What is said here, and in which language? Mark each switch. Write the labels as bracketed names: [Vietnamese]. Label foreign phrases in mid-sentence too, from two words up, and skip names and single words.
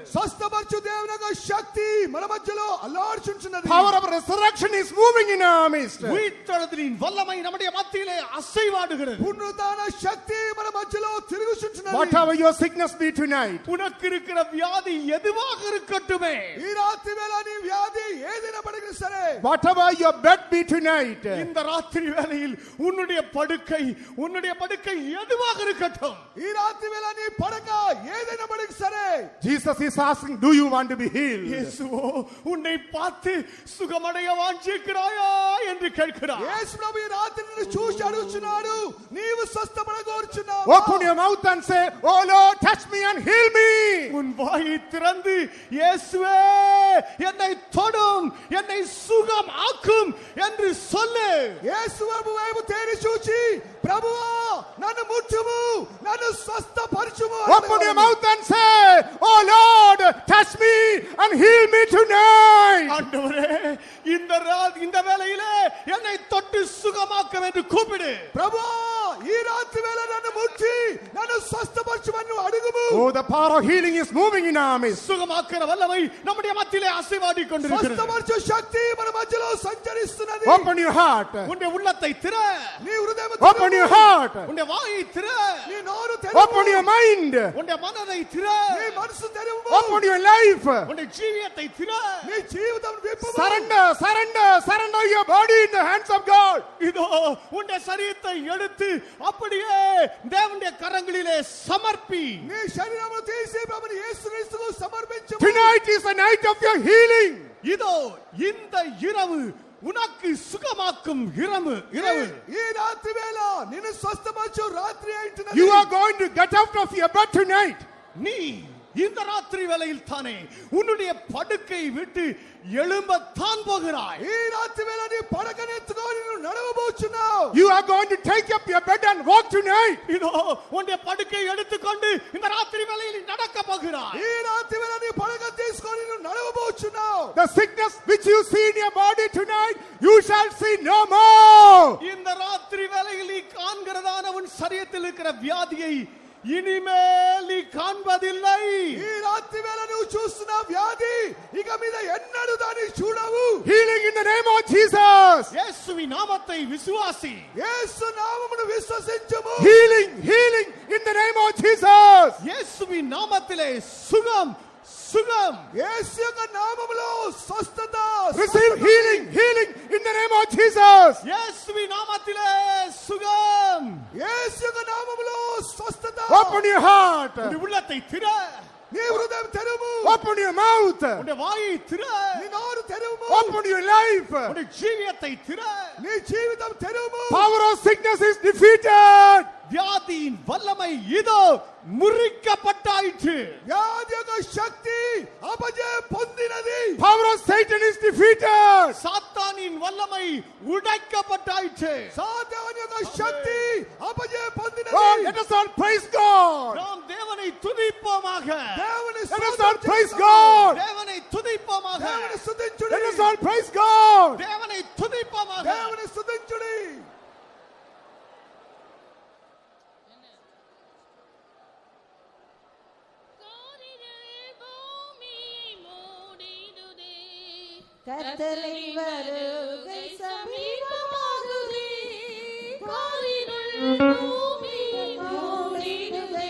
[Telugu] స్వస్థపరచు దేవుని యొక్క శక్తి మన మధ్యలో అల్లాడుచుంటున్నది. [English] Power of resurrection is moving in our midst. [Tamil] உயிர்த்தெழுதலின் வல்லமை நம்முடைய மத்தியிலே அசைவாடுகிறது. [Telugu] పునరుద్ధాన శక్తి మన మధ్యలో తిరుగుచుంటున్నది. [English] Whatever your sickness be tonight, [Tamil] உனக்கு இருக்கிற வியாதி எதுவாக இருக்கட்டுமே, [Telugu] ఈ రాత్రి వేళ నీ వ్యాధి ఏదైనా పడినా సరే, [English] whatever your bed be tonight, [Tamil] இந்த ராத்திரி வேளையில் உன்னுடைய படுக்கை எதுவாக இருக்கட்டும், [Telugu] ఈ రాత్రి వేళ నీ పడక ఏదైనా పడినా సరే, [English] Jesus is asking, do you want to be healed? [Tamil] இயேசுவோ உன்னை பார்த்து சுகமடைய வாஞ்சிக்கிறாயா என்று கேட்கிறார். [Telugu] యేసు ప్రభు ఈ రాత్రి నిన్ను చూసి అడుగుచున్నాడు, నీవు స్వస్థపడ కోరుచున్నావా? [English] Open your mouth and say, oh Lord, touch me and heal me. [Tamil] உன் வாயை திறந்து இயேசுவே என்னை தொடும், என்னை சுகம் ஆக்கும் என்று சொல்லு. [Telugu] యేసు ప్రభు వైపు తేరి చూచి, ప్రభువా నన్ను ముట్టుము, నన్ను స్వస్థపరచుము. [English] Open your mouth and say, oh Lord, touch me and heal me tonight. [Tamil] ஆண்டவரே இந்த வேளையிலே என்னை தொட்டு சுகமாக்க என்று கூப்பிடு. [Telugu] ప్రభువా ఈ రాత్రి వేళ నన్ను ముట్టి నన్ను స్వస్థపరచుమని అడుగుము. [English] Oh, the power of healing is moving in our midst. [Tamil] சுகமாக்குற வல்லமை நம்முடைய மத்தியிலே அசைவாடி கொண்டிருக்கிறது. [Telugu] స్వస్థపరచు శక్తి మన మధ్యలో సంచరిస్తున్నది. [English] Open your heart. [Tamil] உன்னுடைய உள்ளத்தை திற, [Telugu] నీ హృదయం [English] Open your heart. [Tamil] உன்னுடைய வாயை திற, [Telugu] నీ నోరు తెరువు. [English] Open your mind. [Tamil] உன்னுடைய மனதை திற, [Telugu] నీ మనసు తెరువు. [English] Open your life. [Tamil] உன்னுடைய ஜீவியத்தை திற. [Telugu] నీ జీవితం విప్పుము. [English] Surrender your body in the hands of God. [Tamil] இதோ உன்னுடைய சரீரத்தை எடுத்து அப்படியே தேவனுடைய கரங்களிலே சமர்ப்பி. [Telugu] నీ శరీరమును తీసి ప్రభుని యేసుక్రీస్తుకు సమర్పించుము. [English] Tonight is the night of your healing. [Tamil] இதோ இந்த இரவு உனக்கு சுகமாக்கும் இரவு. [Telugu] ఈ రాత్రి వేళ నిన్ను స్వస్థపరచు రాత్రి అయినది. [English] You are going to get out of your bed tonight. [Tamil] நீ இந்த ராத்திரி வேளையில் தானே உன்னுடைய படுக்கை விட்டு எழும்பத்தான் போகிறாய். [Telugu] ఈ రాత్రి వేళ నీ పడకను ఎత్తుకొని నువ్వు నడవబోచున్నావు. [English] You are going to take up your bed and walk tonight. [Tamil] இதோ உன்னுடைய படுக்கை எடுத்துக்கொண்டு இந்த ராத்திரி வேளையில் நடக்க போகிறாய். [Telugu] ఈ రాత్రి వేళ నీ పడక తీసుకొని నువ్వు నడవబోచున్నావు. [English] The sickness which you see in your body tonight, you shall see no more. [Tamil] இந்த ராத்திரி வேளையில் நீ காண்கிறதான உன் சரீரத்தில் இருக்கிற வியாதியை இனிமேல் நீ காண்பதில்லை. [Telugu] ఈ రాత్రి వేళ నువ్వు చూస్తున్న వ్యాధి ఇక మీద ఎన్నడూ దాన్ని చూడవు. [English] Healing in the name of Jesus. [Tamil] இயேசுவின் நாமத்தை விசுவாசி. [Telugu] యేసు నామమును విశ్వసించుము. [English] Healing in the name of Jesus. [Tamil] இயேசுவின் நாமத்திலே சுகம். [Telugu] యేసు యొక్క నామములో స్వస్థత. [English] Receive healing in the name of Jesus. [Tamil] இயேசுவின் நாமத்திலே சுகம். [Telugu] యేసు యొక్క నామములో స్వస్థత. [English] Open your heart. [Tamil] உன்னுடைய உள்ளத்தை திற, [Telugu] నీ హృదయం తెరువు. [English] Open your mouth. [Tamil] உன்னுடைய வாயை திற, [Telugu] నీ నోరు తెరువు. [English] Open your life. [Tamil] உன்னுடைய ஜீவியத்தை திற. [Telugu] నీ జీవితం తెరువు. [English] Power of sickness is defeated. [Tamil] வியாதியின் வல்லமை இதோ முறிக்கப்பட்டாயிற்று. [Telugu] వ్యాధి యొక్క శక్తి అపజయం పొందినది. [English] Power of Satan is defeated. [Tamil] சாத்தானின் வல்லமை உடைக்கப்பட்டாயிற்று. [Telugu] సాతాను యొక్క శక్తి అపజయం పొందినది. [English] Oh, let us all praise God. [Tamil] நாம் தேவனை துதிப்போமாக. [Telugu] దేవుని [English] Let us all praise God. [Tamil] தேவனை துதிப்போமாக. [Telugu] దేవుని స్తుతించుడి. [English] Let us all praise God. [Tamil] தேவனை துதிப்போமாக. [Telugu] దేవుని స్తుతించుడి. [Tamil] கர்த்தரை வருகை சமீபமாகுதே, காரிருள் பூமி மூடிடுதே.